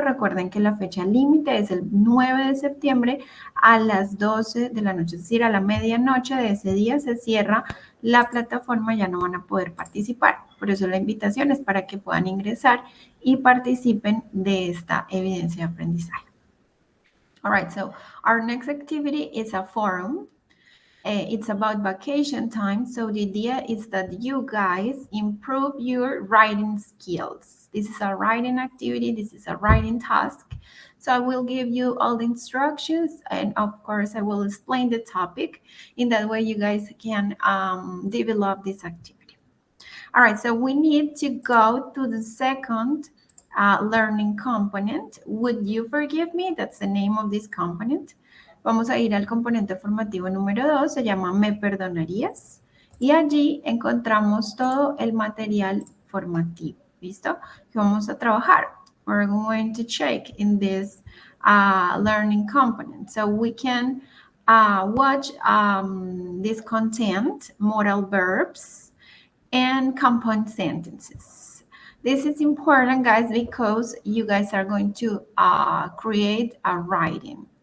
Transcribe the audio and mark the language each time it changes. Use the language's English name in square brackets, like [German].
[Spanish] Recuerden que la fecha límite es el 9 de septiembre a las 12 de la noche, es decir, a la medianoche de ese día se cierra la plataforma, ya no van a poder participar. Por eso la invitación es para que puedan ingresar y participen de esta evidencia de aprendizaje. [English] All right, so our next activity is a forum. It's about vacation time. So the idea is that you guys improve your writing skills. This is a writing activity. This is a writing task. So I will give you all the instructions and of course I will explain the topic. In that way you guys can develop this activity. All right, so we need to go to the second learning component. Would you forgive me? That's the name of this component. [Spanish] Vamos a ir al componente formativo número 2, se llama ¿Me perdonarías? Y allí encontramos todo el material formativo, ¿listo? Que vamos a trabajar. [English] We're going to check in this learning component. So we can watch this content, modal verbs, and compound sentences. This is important, guys, because you guys are going to create a writing.